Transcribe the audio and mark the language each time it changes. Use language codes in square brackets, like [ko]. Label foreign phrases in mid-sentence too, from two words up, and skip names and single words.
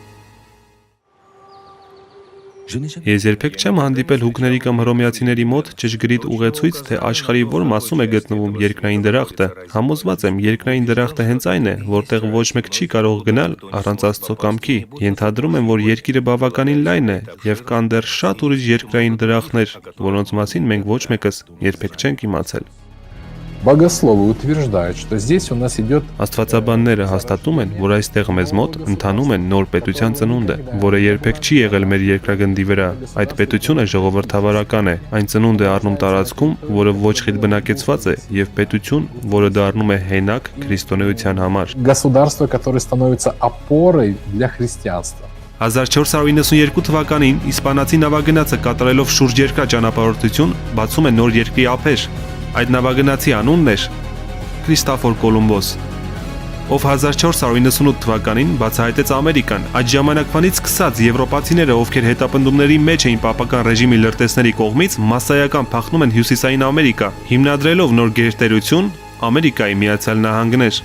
[hy] Ես երբեք չեմ հանդիպել հուկների կամ հռոմեացիների մոտ ճշգրիտ ուղեցույց, թե աշխարհի որ մասում է գտնվում երկնային դրախտը։ Համոզված եմ, երկնային դրախտը հենց այն է, որտեղ ոչ մեկ չի կարող գնալ առանց Աստծո кամքի։ Ենթադրում եմ, որ երկիրը բավականին լայն է եւ կան դեռ շատ ուրիշ երկրային դրախտներ, որոնց մասին մենք ոչ մեկս երբեք չենք իմացել։ [ru] Богословы утверждают, что здесь у нас идет [hy] Աստվածաբանները հաստատում են, որ այստեղ մեզ մոտ ընթանում են նոր պետության ծնունդը, որը երբեք չի եղել մեր երկրագնդի վրա։ Այդ պետությունը ժողովրդավարական է, այն ծնունդ է առնում տարածքում, որը ոչ խիտ բնակեցված է, եւ պետություն, որը դառնում է հենակ քրիստոնեության համար։ [ru] государство, которое становится опорой для христианства. [hy] 1492 թվականին իսպանացի նավագնացը կատարելով շուրջերկրյա ճանապարհորդություն բացում է նոր երկրի ափեր։ Այդ նավագնացի անունն էր Քրիստոֆոր Կոլումբոս, ով 1498 թվականին բացահայտեց Ամերիկան։ Այդ ժամանակվանից սկսած եվրոպացիները, ովքեր հետապնդումների մեջ էին պապական ռեժիմի լրտեսների կողմից, մասսայական փախնում են Հյուսիսային Ամերիկա, հիմնադրելով նոր գերտերություն Ամերիկայի Միացյալ Նահանգներ։